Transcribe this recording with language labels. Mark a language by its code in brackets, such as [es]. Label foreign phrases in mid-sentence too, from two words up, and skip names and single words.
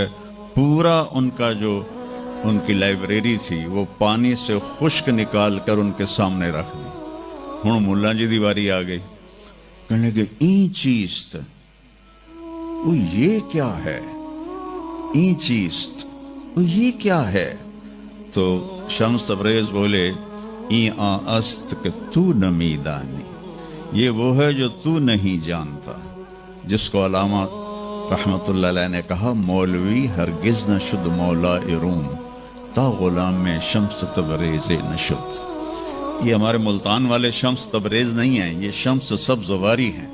[ur] پورا ان کا جو ان کی لائبریری تھی وہ پانی سے خشک نکال کر ان کے سامنے رکھ دی. [pa] ہوں ملا جی دی باری آ گئی، [ur] کہنے لگے [fa] این چیز [ur] وہ یہ کیا ہے؟ [fa] این چیز [ur] وہ یہ کیا ہے؟ تو شمس تبریز بولے [fa] این است کہ تو نمی دانی، [ur] یہ وہ ہے جو تو نہیں جانتا. جس کو علامہ رحمت اللہ علیہ نے کہا [fa] مولوی ہرگز نہ شد [ur] مولا روم تا غلام میں شمس تبریز نہ شد. یہ ہمارے ملتان والے شمس تبریز نہیں ہیں، یہ شمس سبزواری ہیں.